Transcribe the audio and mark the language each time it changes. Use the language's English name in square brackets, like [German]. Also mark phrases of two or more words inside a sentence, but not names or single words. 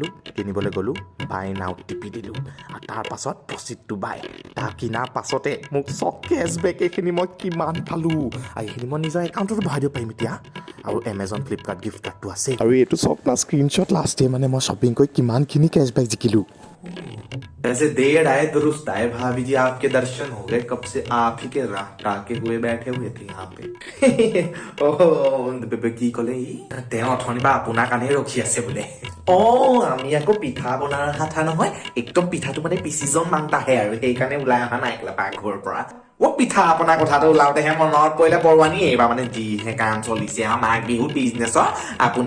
[Assamese] কিনিবলৈ গ'লো [English] buy now [Assamese] টিপি দিলো আৰু তাৰ পাছত [English] proceed to buy [Assamese] তাৰ কিনাৰ পাছতে মোক চক কেছবেক এইখিনি মই কিমান পালো আৰু এইখিনি মই নিজৰ একাউণ্টত ভৰাই দিব পাৰিম এতিয়া আৰু এমাজন ফ্লিপকাৰ্ট [English] gift cardটো [Assamese] আছে আৰু এইটো চব না স্ক্ৰীনশ্বট [English] last day [Assamese] মানে মই শ্বপিং কৰি কিমানখিনি কেছবেক জিকিলো [Hindi] ऐसे देर आए दुरुस्त आए भाभी जी आपके दर्शन हो गए कब से आप ही के राह टाके हुए बैठे हुए थे यहाँ पे [Assamese] কি কলে তেওঁ অথনি বা আপোনাৰ কাৰণে ৰখি আছে বোলে আমি আকৌ পিঠা বনাৰ কথা নহয় একদম পিঠাটো মানে পিচিজন মাংতাহে আৰু সেইকাৰণে ওলাই অহা নাই একলা পাকঘৰৰ পৰা পিঠা আপোনাৰ কথাটো ওলাওতেহে মনত পৰিলে বৰুৱানী এইবাৰ মানে যিহে কাম চলিছে আমাৰ বিহু বিজনেছৰ আপুনি